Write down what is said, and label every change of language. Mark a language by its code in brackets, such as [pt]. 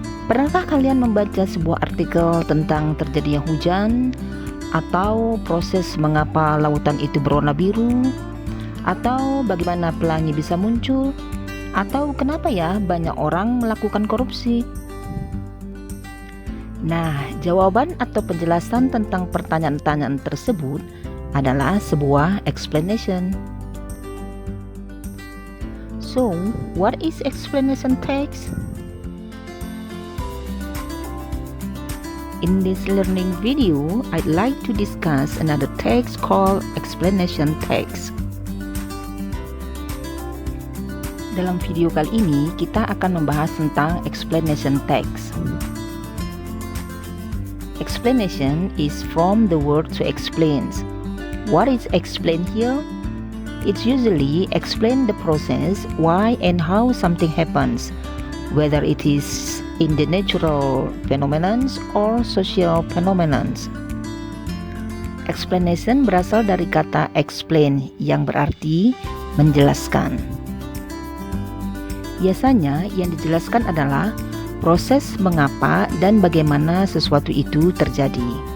[id] Pernahkah kalian membaca sebuah artikel tentang terjadinya hujan, atau proses mengapa lautan itu berwarna biru, atau bagaimana pelangi bisa muncul, atau kenapa ya banyak orang melakukan korupsi? Nah, jawaban atau penjelasan tentang pertanyaan-pertanyaan tersebut adalah sebuah explanation. [en] So, what is explanation text? In this learning video, I'd like to discuss another text called explanation text. [id] Dalam video kali ini, kita akan membahas tentang explanation text. [en] Explanation is from the word to explain. What is explained here? It's usually explain the process, why and how something happens, whether it is in the natural phenomenon or social phenomenon. [id] Explanation berasal dari kata explain yang berarti menjelaskan. Biasanya yang dijelaskan adalah proses mengapa dan bagaimana sesuatu itu terjadi.